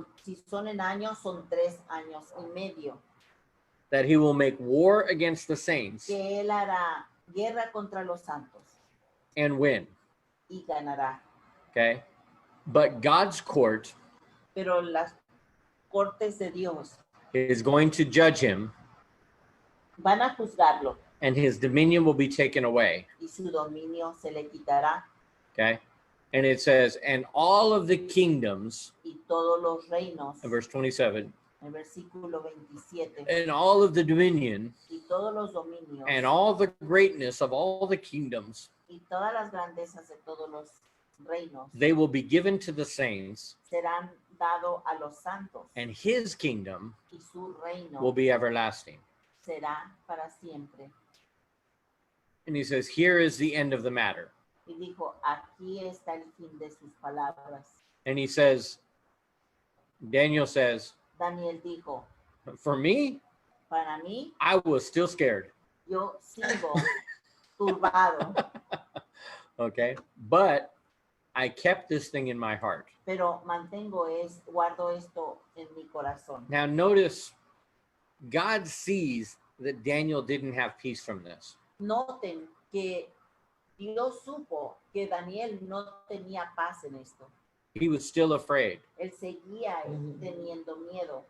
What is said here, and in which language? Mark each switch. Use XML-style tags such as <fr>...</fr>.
<es>si son en años, son 3 años y medio.</es> <en>That he will make war against the saints</en> <es>Que él hará guerra contra los santos</es> <en>and win.</en> <es>y ganará.</es> <en>Okay. But God's court</en> <es>Pero las cortes de Dios</es> <en>is going to judge him,</en> <es>van a juzgarlo</es> <en>and his dominion will be taken away.</en> <es>y su dominio se le quitará.</es> <en>Okay. And it says, and all of the kingdoms,</en> <es>Y todos los reinos,</es> <en>in verse 27,</en> <es>en el versículo 27,</es> <en>and all of the dominion,</en> <es>y todos los dominios,</es> <en>and all the greatness of all the kingdoms,</en> <es>y todas las grandezas de todos los reinos</es> <en>they will be given to the saints,</en> <es>serán dados a los santos,</es> <en>and his kingdom</en> <es>y su reino</es> <en>will be everlasting.</en> <es>será para siempre.</es> <en>And he says, here is the end of the matter.</en> <es>Y dijo, aquí está el fin de sus palabras.</es> <en>And he says, Daniel says,</en> <es>Daniel dijo,</es> <en>for me,</en> <es>para mí,</es> <en>I was still scared.</en> <es>yo sigo turbado,</es> <en>Okay. But I kept this thing in my heart.</en> <es>pero guardo esto en mi corazón.</es> <en>Now notice, God sees that Daniel didn't have peace from this.</en> <es>Noten que Dios supo que Daniel no tenía paz en esto.</es> <en>He was still afraid.</en> <es>Él seguía teniendo miedo,</es>